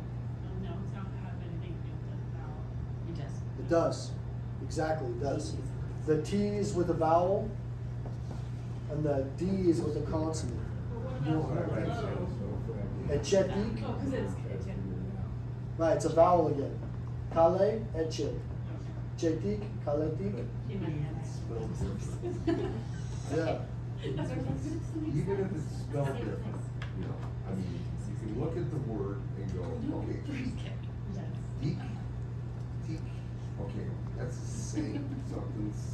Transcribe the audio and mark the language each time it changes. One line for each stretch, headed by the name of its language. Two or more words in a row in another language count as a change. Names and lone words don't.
English: No, it's not have anything to do with the vowel. It does. It does. Exactly, it does. The T is with a vowel, and the D is with a consonant. But what about Right, low? so- Echetik, Oh, because it's, right, it's a vowel again.
Basque: Kale, eche. Chetik, kaletik,
English: in my head. Spelled different. yeah. That's what I'm Even if it's spelled different, you know, I mean, you can look at the word and go, okay, deek, deek, okay, that's the same, something's